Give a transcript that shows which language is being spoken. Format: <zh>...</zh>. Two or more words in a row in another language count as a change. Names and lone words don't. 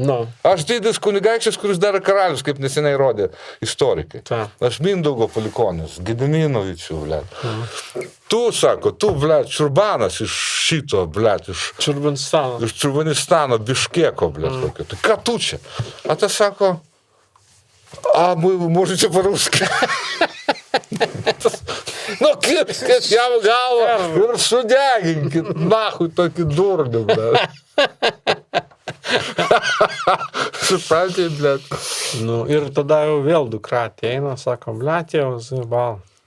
<lt>Aš didis kunigaikštis, kuris dar karalius, kaip neseniai rodė istorikai. Aš Mindaugo palikonis, Gediminovičių, blėt. Tu, sako, tu, blėt, Čurbanas iš šito, blėt, iš Čurbanistano, Biškeko, blėt, kokio. Tai ką tu čia? A tas sako,</lt> <ru>можете по-русски.</ru> <lt>Nu, kirskit jam galvą ir sudeginkit, nahui, tokį durnį, blėt. Suprantate, blėt. Nu, ir tada jau vėl dukra ateina, sako, blėt, jau zibal.</lt>